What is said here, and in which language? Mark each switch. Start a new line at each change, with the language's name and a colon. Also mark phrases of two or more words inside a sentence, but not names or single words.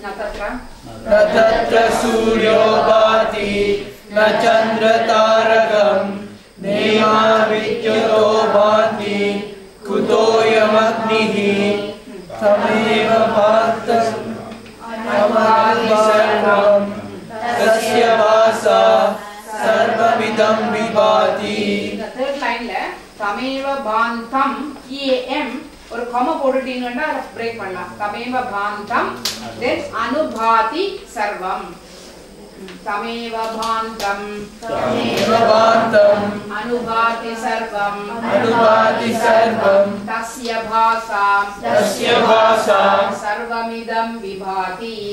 Sanskrit: तत्र सूर्यो भाति न चन्द्रतारकं नेमा विद्युतो भाति कुतोऽयमग्निः तमेव भान्तं सर्वं तस्य भासा सर्वमिदं विभाति.
English: third line
Tamil: la
Sanskrit: तमेव भान्तम्
Tamil: em ஒரு comma போட்டுட்டீங்கன்னா பிரேக் பண்ணலாம்.
Sanskrit: तमेव भान्तम् then अनुभाति सर्वम् तमेव भान्तम् अनुभाति सर्वम् तस्य भासा सर्वमिदम् विभाति